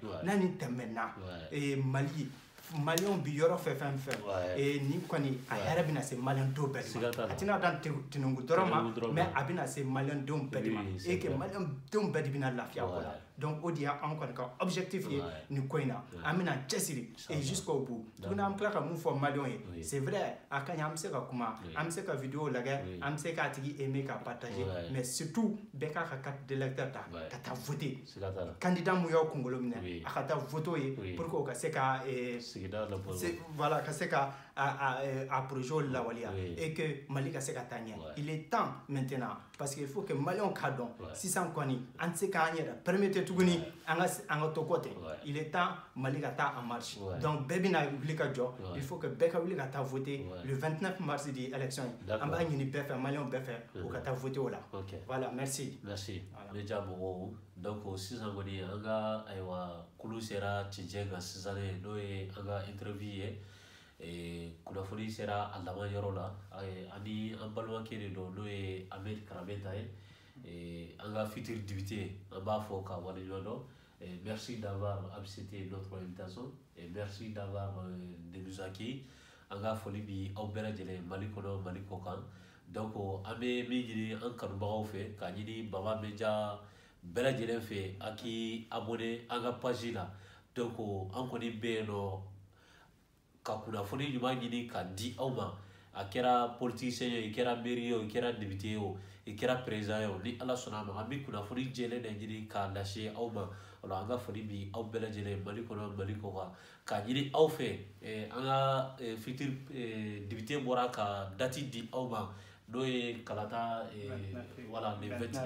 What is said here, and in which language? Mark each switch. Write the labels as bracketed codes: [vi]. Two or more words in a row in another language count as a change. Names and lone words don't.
[bm] n'a nin tɛmɛna Mali maliyɛnw bi yɔrɔ fɛn fɛn ni kɔni a hɛrɛ bɛna se maliyɛndenw bɛɛ de ma a tɛna dan Tinubu dɔrɔn ma mais a bɛna se maliyɛndenw bɛɛ de ma [fr] et que [bm] maliyɛndenw bɛɛ de bɛna lafiya o la donc o de y'an kɔni ka objectif ye nin ko in na an bɛna cɛsiri [fr] et jusqu'au bout [bm] tuguni an bɛ tila ka mun fɔ maliyɛnw ye [fr] c'est vrai [bm] a ka ɲi an bɛ se ka kuma an bɛ se ka vidéo lajɛ an bɛ se k'a tigi aimer k'a [fr] partager mais surtout [bm] bɛɛ k'a ka [fr] carte d'électeur [bm] ta ka taa [fr] voter candidat [bm] mun y'aw kunkolo minɛ a ka taa voter ye [fr] pour que [bm] o ka se ka voilà ka se ka a projet lawaleya [fr] et que [bm] Mali ka se ka taa ɲɛ [fr] il est temps maintenant parce que il faut que [bm] maliyɛnw k'a dɔn sisan kɔni an tɛ se k'an yɛrɛ permettre tuguni an ka to kɔ ten [fr] il est temps [bm] Mali ka taa [fr] en marche donc [bm] bɛɛ bɛna wuli ka jɔ [fr] il faut que [bm] bɛɛ ka wuli ka taa voter [fr] le 29 mars [bm] di élection ye an b'a ɲini bɛɛ fɛ maliyɛnw bɛɛ fɛ u ka taa voter o la [fr] voilà merci [bm] ne diya mɔgɔw donc sisan kɔni an ka ayiwa kulu sera cɛncɛn kan sisan n'o ye an ka interview ye kunnafoni sera a laban yɔrɔ la ani an balimakɛ de don n'o ye Ahmed Karameta ye an ka [fr] futur député [bm] an b'a fɔ ka waleɲuman dɔn [fr] merci d'avoir accepté notre invitation et merci d'avoir de nous accueillir [bm] an ka foli bi aw bɛɛ lajɛlen Mali kɔnɔ Mali kɔ kan donc an bɛ min ɲini an kanubagaw fɛ k'a ɲini Baba Media bɛɛ lajɛlen fɛ a k'i abonné an ka page la donc an kɔni bɛ yen nɔ ka kunnafoni ɲuman ɲini k'a di aw ma a kɛra politicien ye i kɛra maire ye o i kɛra député ye o i kɛra président ye o ni Ala sɔnna a ma an bɛ kunnafoni jɛlen de ɲini k'a lase aw ma alors an ka foli bi aw bɛɛ lajɛlen Mali kɔnɔ Mali kɔ kan k'a ɲini aw fɛ an ka [fr] futur député [bm] bɔra ka date di aw ma n'o ye kalata [fr] voilà le